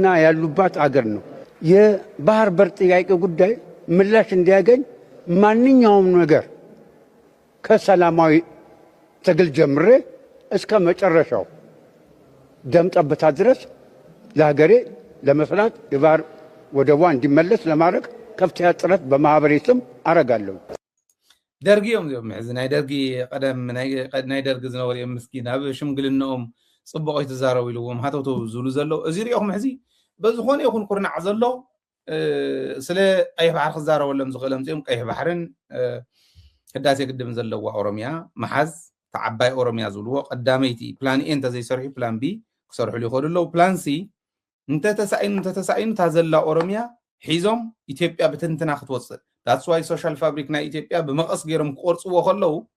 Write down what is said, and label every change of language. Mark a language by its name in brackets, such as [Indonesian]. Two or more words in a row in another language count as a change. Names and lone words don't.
[Amharic] ያሉባት አገር ነው። የባህር በር ጥያቄ ጉዳይ ምላሽ እንዲያገኝ ማንኛውም ነገር ከሰላማዊ ትግል ጀምሬ እስከ መጨረሻው ደም ጠብታ ድረስ ለሀገሬ ለመስራት የባህር ወደቧ እንዲመለስ ለማድረግ ከፍተኛ ጥረት በማህበሬ ስም አረጋለሁ። [Tigrinya] ደርጊ እዮም እዚኦም ሕዚ ናይ ደርጊ ቀደም ናይ ደርጊ ዝነበሩ እዮም ምስኪን ኣብ ሽምግልንኦም ፅቡቅ ይተዛረቡ ኢልዎም ሃተውተው ዝብሉ ዘለው እዚ ሪኦም ሕዚ በዝኾነ ይኹን ኩርናዕ ዘሎ ስለ ቀይሕ ባሕሪ ክዛረበሎም ዝኽእል እምፅኦም ቀይሕ ባሕርን ህዳሴ ግድብን ዘለዋ ኦሮሚያ መሓዝ ተዓባይ ኦሮሚያ ዝብልዎ ቀዳመይቲ [English] plan A [Tigrinya] እንተዘይሰርሑ [English] plan B [Tigrinya] ክሰርሕሉ ይኽእሉ ኣለው። [English] plan C [Tigrinya] እንተተሳኢኑ እታ ዘላ ኦሮሚያ ሒዞም ኢትዮጵያ ብትንትና ክትወፅእ [English] that's why social fabric [Tigrinya] ናይ ኢትዮጵያ ብመቐስ ገይሮም ክቆርፅዎ ከለው